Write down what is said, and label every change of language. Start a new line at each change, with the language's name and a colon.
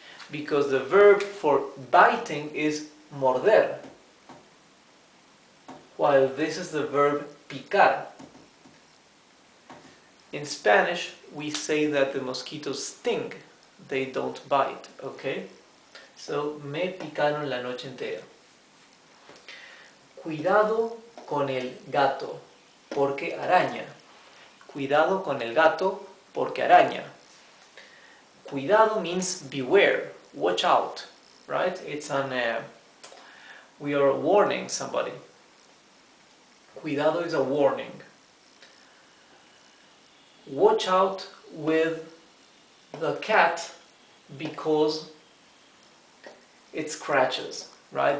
English: Because the verb for biting is morder, while this is the verb picar. In Spanish, we say that the mosquitoes sting, they don't bite, okay? So,
Spanish: me picaron la noche entera. Cuidado con el gato, porque araña. Cuidado con el gato, porque araña.
English: Cuidado means beware, watch out, right? It's we are warning somebody. Cuidado is a warning. Watch out with the cat because it scratches, right?